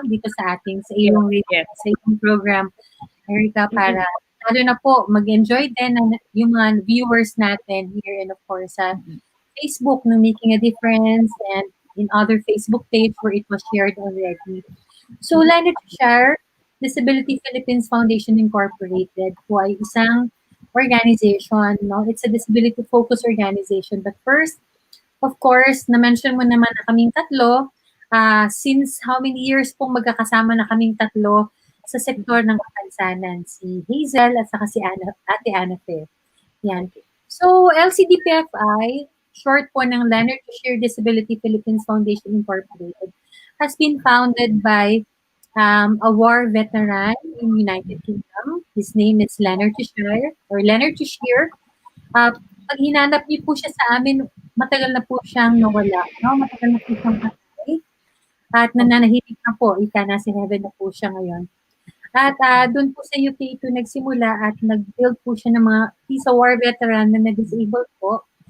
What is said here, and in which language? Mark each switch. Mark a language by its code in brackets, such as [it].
[tl] Dito sa ating sa iyong sa iyong program, Erika, para lalo na po mag-enjoy din yung mga viewers natin here and of course sa Facebook no Making a Difference [en] and in other Facebook page where it was shared already. [tl] So, Leonard Cheshire Disability Philippines Foundation Incorporated po ay isang organization, no? [en] It's a disability-focused organization. But first, of course, [tl] na-mention mo naman na kaming tatlo. [en] Since how many years [tl] pong magkakasama na kaming tatlo sa sektor ng kapansanan? Si Hazel at saka si Ate Ana Fe. Yan. [en] So, LCDPFI, [tl] short po ng [en] Leonard Cheshire Disability Philippines Foundation Incorporated, has been founded by a war veteran in United Kingdom. His name is Leonard Cheshire or Leonard Cheshire. [tl] Pag hinanap niyo po siya sa amin, matagal na po siyang nawala. No? Matagal na po siyang patay. At nananahimik na po. Nasa heaven na po siya ngayon. At doon po sa UK ito nagsimula at nag-build po siya ng mga isa war veteran na na-disabled po.